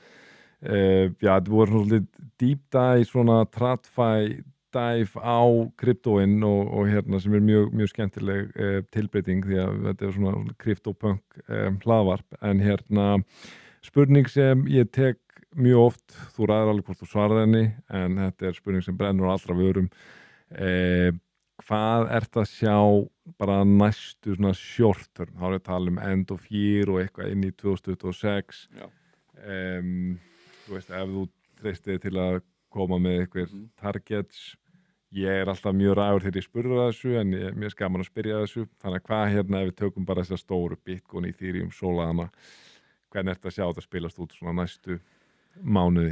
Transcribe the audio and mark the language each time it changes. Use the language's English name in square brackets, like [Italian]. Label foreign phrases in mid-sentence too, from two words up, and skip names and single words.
[Icelandic] þetta voru svona [English] deep dive, [Icelandic] svona [English] TradFi dive [Icelandic] á kryptóin og hérna sem er mjög skemmtileg tilbreyting, því að þetta er svona kryptopunk hlaðvarp, en hérna spurning sem ég tek mjög oft, þú ræður alveg hvort þú svarar henni, en þetta er spurning sem brennur á allra vörum. Hvað ert að sjá bara næstu svona [English] short term, [Icelandic] þá er að tala [English] end of year [Icelandic] og eitthvað inn í 2026. Þú veist, ef þú treystir til að koma með eitthvað targets, ég er alltaf mjög ræður þegar ég spurði þessu, en mér er gaman að spyrja þessu, þannig að hvað hérna ef við tökum bara þessar stóru Bitcoin, Ethereum, Solana, hvernig ert að sjá þetta spilast út svona næstu mánuði?